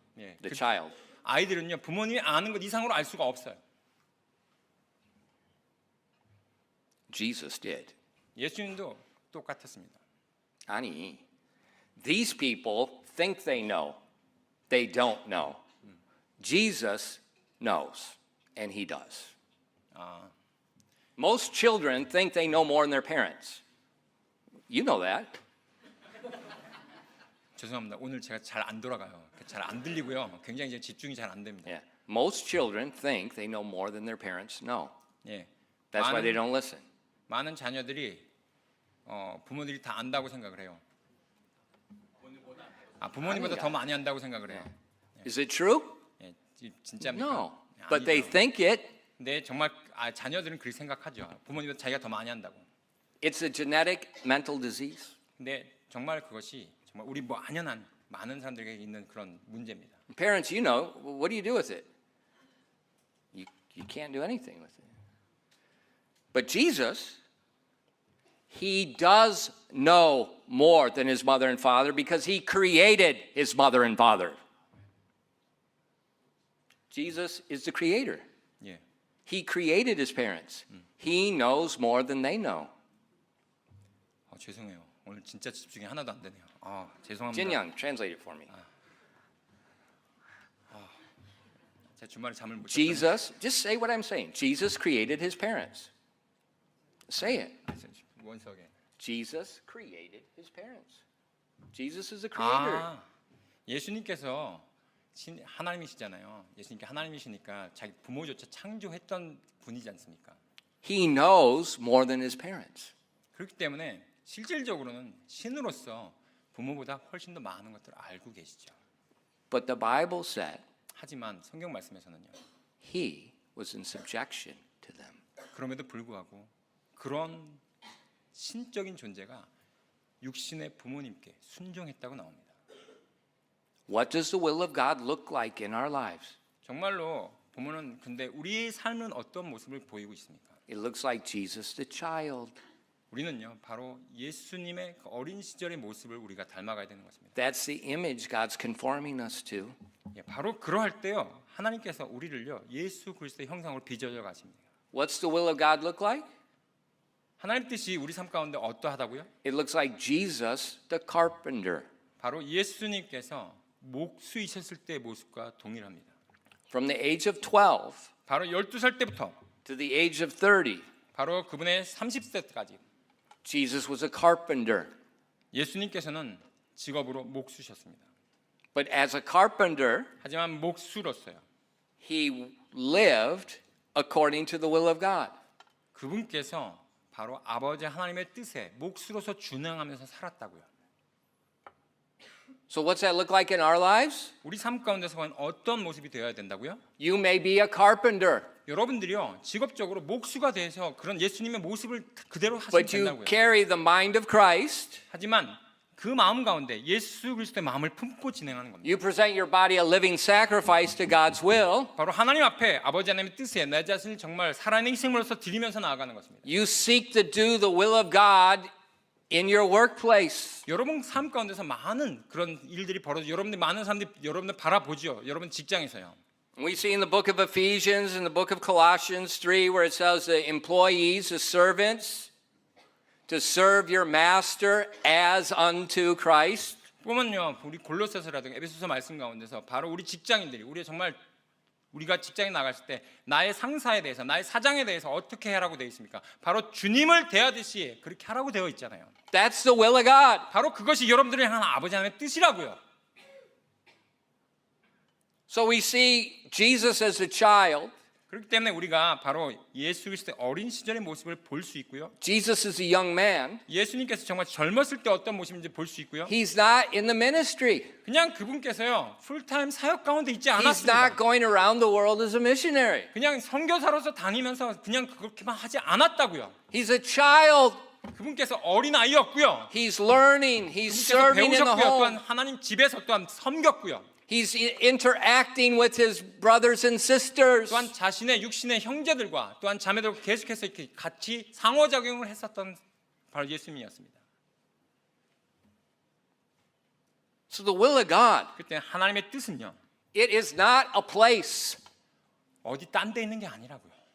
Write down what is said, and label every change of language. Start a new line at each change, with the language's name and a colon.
Korean: 예,
English: The child.
Korean: 아이들은요 부모님이 아는 것 이상으로 알 수가 없어요.
English: Jesus did.
Korean: 예수님도 똑같았습니다. 아니,
English: these people think they know. They don't know. Jesus knows, and he does. Most children think they know more than their parents. You know that.
Korean: 죄송합니다. 오늘 제가 잘 안 돌아가요. 잘 안 들리고요. 굉장히 이제 집중이 잘 안 됩니다.
English: Yeah. Most children think they know more than their parents know.
Korean: 예.
English: That's why they don't listen.
Korean: 많은 자녀들이 부모들이 다 안다고 생각을 해요. 부모님보다 더 많이 안다고 생각을 해요.
English: Is it true?
Korean: 예, 진짜입니까?
English: No. But they think it.
Korean: 근데 정말 자녀들은 그렇게 생각하죠. 부모님보다 자기가 더 많이 한다고.
English: It's a genetic mental disease.
Korean: 근데 정말 그것이 정말 우리 안연한 많은 사람들에게 있는 그런 문제입니다.
English: Parents, you know, what do you do with it? You can't do anything with it. But Jesus, he does know more than his mother and father because he created his mother and father. Jesus is the creator.
Korean: 예.
English: He created his parents. He knows more than they know.
Korean: 죄송해요. 오늘 진짜 집중이 하나도 안 되네요. 죄송합니다.
English: Jin-young, translate it for me.
Korean: 제 주말에 잠을 못 잤어요.
English: Jesus, just say what I'm saying. Jesus created his parents. Say it.
Korean: 원석에.
English: Jesus created his parents. Jesus is the creator.
Korean: 예수님께서 하나님이시잖아요. 예수님께 하나님이시니까 자기 부모조차 창조했던 분이지 않습니까?
English: He knows more than his parents.
Korean: 그렇기 때문에 실질적으로는 신으로서 부모보다 훨씬 더 많은 것들을 알고 계시죠.
English: But the Bible said
Korean: 하지만 성경 말씀에서는요.
English: he was in subjection to them.
Korean: 그럼에도 불구하고 그런 신적인 존재가 육신의 부모님께 순종했다고 나옵니다.
English: What does the will of God look like in our lives?
Korean: 정말로 보면은 근데 우리의 삶은 어떤 모습을 보이고 있습니까?
English: It looks like Jesus the child.
Korean: 우리는요 바로 예수님의 그 어린 시절의 모습을 우리가 닮아가야 되는 것입니다.
English: That's the image God's conforming us to.
Korean: 예, 바로 그러할 때요 하나님께서 우리를요 예수 그리스도의 형상으로 빚어져 가십니다.
English: What's the will of God look like?
Korean: 하나님 뜻이 우리 삶 가운데 어떠하다고요?
English: It looks like Jesus the carpenter.
Korean: 바로 예수님께서 목수이셨을 때의 모습과 동일합니다.
English: From the age of 12
Korean: 바로 12살 때부터
English: to the age of 30,
Korean: 바로 그분의 30세까지
English: Jesus was a carpenter.
Korean: 예수님께서는 직업으로 목수셨습니다.
English: But as a carpenter,
Korean: 하지만 목수로서요.
English: he lived according to the will of God.
Korean: 그분께서 바로 아버지 하나님의 뜻에 목수로서 준행하면서 살았다고요.
English: So what's that look like in our lives?
Korean: 우리 삶 가운데서 어떤 모습이 되어야 된다고요?
English: You may be a carpenter,
Korean: 여러분들이요 직업적으로 목수가 돼서 그런 예수님의 모습을 그대로 하시면
English: but you
Korean: 된다고요.
English: carry the mind of Christ.
Korean: 하지만 그 마음 가운데 예수 그리스도의 마음을 품고 진행하는 겁니다.
English: You present your body a living sacrifice to God's will.
Korean: 바로 하나님 앞에 아버지 하나님의 뜻에 내 자신을 정말 살아있는 희생으로서 드리면서 나아가는 것입니다.
English: You seek to do the will of God in your workplace.
Korean: 여러분 삶 가운데서 많은 그런 일들이 벌어져 여러분들 많은 사람들이 여러분들 바라보지요. 여러분 직장에서요.
English: We see in the book of Ephesians and the book of Colossians 3 where it says the employees, the servants, to serve your master as unto Christ.
Korean: 보면요, 우리 골로새서라든가 에베소서 말씀 가운데서 바로 우리 직장인들이 우리가 직장에 나갔을 때 나의 상사에 대해서 나의 사장에 대해서 어떻게 하라고 되어 있습니까? 바로 주님을 대하듯이 그렇게 하라고 되어 있잖아요.
English: That's the will of God.
Korean: 바로 그것이 여러분들을 향한 아버지 하나님의 뜻이라고요.
English: So we see Jesus as a child.
Korean: 그렇기 때문에 우리가 바로 예수 그리스도의 어린 시절의 모습을 볼 수 있고요.
English: Jesus is a young man.
Korean: 예수님께서 정말 젊었을 때 어떤 모습인지 볼 수 있고요.
English: He's not in the ministry.
Korean: 그냥 그분께서요 풀타임 사역 가운데 있지
English: He's
Korean: 않았습니다.
English: not going around the world as a missionary.
Korean: 그냥 선교사로서 다니면서 그냥 그렇게만 하지 않았다고요.
English: He's a child.
Korean: 그분께서 어린 아이였고요.
English: He's learning. He's
Korean: 그분께서
English: serving in the
Korean: 배우셨고요. 또한
English: home.
Korean: 하나님 집에서 또한 섬겼고요.
English: He's interacting with his brothers and sisters.
Korean: 또한 자신의 육신의 형제들과 또한 자매들과 계속해서 이렇게 같이 상호작용을 했었던 바로 예수님이었습니다.
English: So the will of God,
Korean: 그때 하나님의 뜻은요.
English: it is not a place.
Korean: 어디 딴 데 있는 게 아니라고요.